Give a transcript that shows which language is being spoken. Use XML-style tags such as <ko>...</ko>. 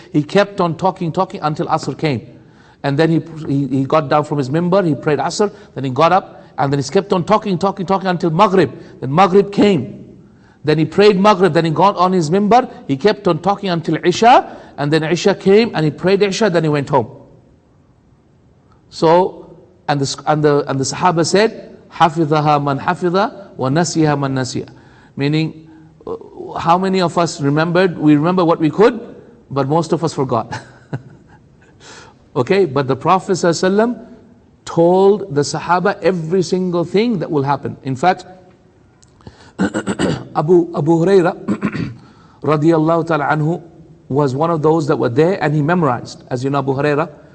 <en>He kept on talking until Asr came. And then he got down from his mimbar, he prayed Asr, then he got up, and then he kept on talking until Maghrib. Then Maghrib came. Then he prayed Maghrib, then he got on his mimbar, he kept on talking until Isha, and then Isha came and he prayed Isha, then he went home. So, and the Sahaba said,</en> <ar>حَفِظَهَا مَنْ حَفِظَ وَنَسِيهَا مَنْ نَسِيَ.</ar> <en>Meaning, how many of us remembered? We remember what we could, but most of us forgot. Okay, but the Prophet ﷺ told the Sahaba every single thing that will happen. In fact, Abu Huraira radiyallahu ta'ala anhu was one of those that were there, and he memorized, as you know, Abu Huraira.</en>